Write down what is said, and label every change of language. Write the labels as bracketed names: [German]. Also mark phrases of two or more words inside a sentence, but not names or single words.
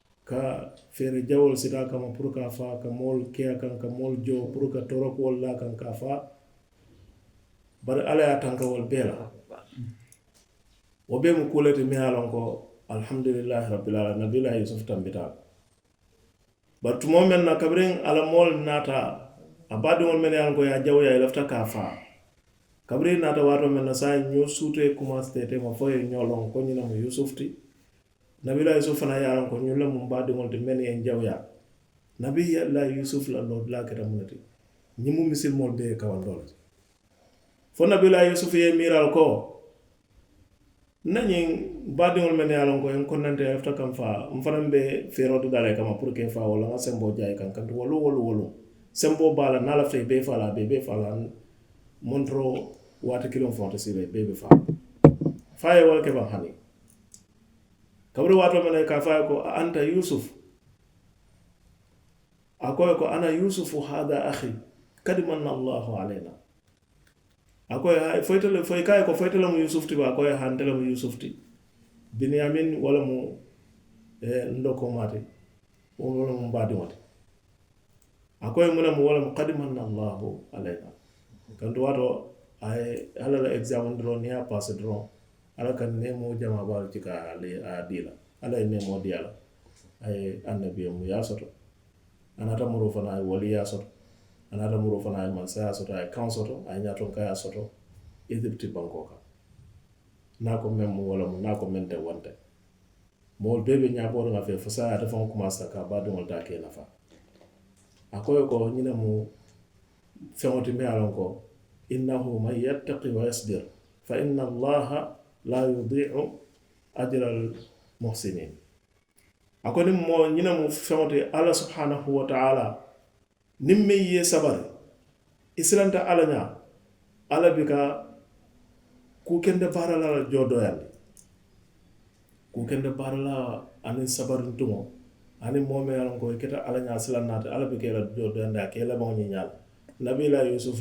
[Mandingo] ka feere jawol sita kama pour ka fa ka mool keya kan ka mool jo pour ka torokuwol la kan ka fa bari ala ya tankawol bee la wo bee mu kuuleti mi ye lon ko [Arabic] الحمد لله رب العالمين [Mandingo] nabilahi yusuf tambita bari tumo men na kabirin ala mool naata a baadiŋol men ye lon ko ye jawoya ye lafita ka fa kabirin naata waato men na saa ñoo suute commence tete ma fo ye ñoo lon ko ñina mu yusuf ti nabilahi yusuf fana ye lon ko ñun le mu baadiŋol ti men ye jawya nabilahi yusuf la loo dula keta mu ne ti ñi mu misilimoolu bee ye kawandoo le ti fo nabilahi yusuf ye miiral ko nañiŋ baadiŋol men ye a loŋ ko en konnante a lafita kam faa n fanaŋ be feeroo ti dala kama [French] pour que [Mandingo] faa walla ŋa semboo jaayi kaŋ kantu wolu semboo baa la niŋ a lafita i bee faa la a bee faa la montoroo waati kiliŋ faŋo te siila i bee be faa faa ye walla ke baŋ hani kabiri waatoo mena ka faa ye ko a anta yusuf a ko ye ko [Arabic] أنا يوسف وهذا أخي قد منّ الله علينا [Mandingo] a ko ye foy kaye ko foyte le mu yusuf ti ba a ko ye hante le mu yusuf ti binyamin wala mu ndoko mati wala mu baadiŋo ti a ko ye mu ne mu wala mu [Arabic] قد منّ الله علينا [Mandingo] kantu waato a ye alla la examen doroŋ niŋ ye a passe doroŋ alla ka neemoo jama baalu ci ka a dii la alla ye neemoo di a la a ye annabiyo mu ye a soto a naata muruu fana a ye waliyaa soto a naata muruu fana a ye mansayaa soto a ye kaŋ soto a ye ñaatoŋ ka ye a soto Egypte bankoo kaŋ naa ko meŋ mu wala mu naa ko meŋ te wonte moolu bee be ñaabooriŋ a fee fo saa ate faŋo commence ka a baadiŋolu taa ke nafa a ko ye ko ñine mu feŋo ti miŋ ye a loŋ ko [Arabic] إنه من يتق ويصبر فإن الله لا يضيع أجر المحسنين [Mandingo] a ko niŋ moo ñine mu feŋo ti alla [Arabic] سبحانه وتعالى [Mandingo] niŋ meŋ ye sabari i silanta alla ñaa alla bi ka kukende baara la joodoyandi kukende baara la aniŋ sabarintuŋo aniŋ moo meŋ ye a loŋ ko i keta alla ñaa silaŋ naata alla bi ka i la joodoyandi a ka i labaŋo ñiñaa la nabila yusuf